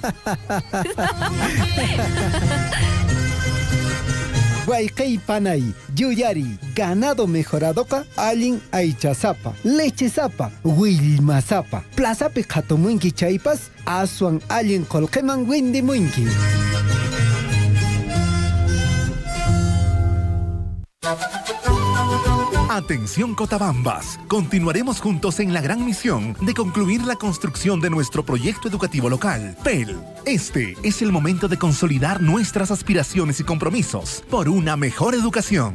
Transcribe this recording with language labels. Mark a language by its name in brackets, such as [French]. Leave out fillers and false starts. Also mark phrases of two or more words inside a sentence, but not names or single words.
[Quechua] Waykay panay, yuyari, [Spanish] ganado mejoradoqa [Quechua] allin aychasapa, lechesapa, willmasapa. Plazapi qhatumunki chaypas, aswan allin qullqiman windimunki. [Spanish] Atención Cotabambas, continuaremos juntos en la gran misión de concluir la construcción de nuestro proyecto educativo local, PEL. Este es el momento de consolidar nuestras aspiraciones y compromisos por una mejor educación.